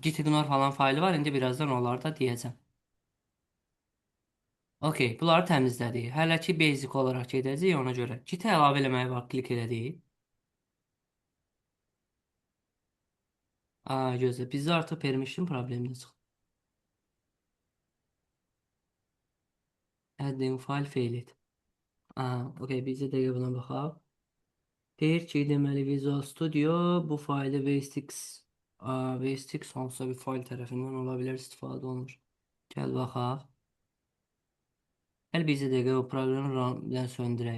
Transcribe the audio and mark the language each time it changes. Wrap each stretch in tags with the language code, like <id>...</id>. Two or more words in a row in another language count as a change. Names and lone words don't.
<az>Gitignore falan faylı var. İndi birazdan onları da deyəcəm. Okey, bunları təmizlədik. Hələ ki basic olaraq gedəcəyik ona görə. Git-ə əlavə eləməyə var, klik elədik. Gözlə, bizdə artıq permission problemi çıxdı.</az> <en>Adding file failed.</en> <az>Okey, bizə dəqiqə buna baxaq. Deyir ki, deməli Visual Studio bu faylı Vstix hansısa bir fayl tərəfindən ola bilər istifadə olunur. Gəl baxaq. Gəl bizə dəqiqə o proqramı run söndürək.</az>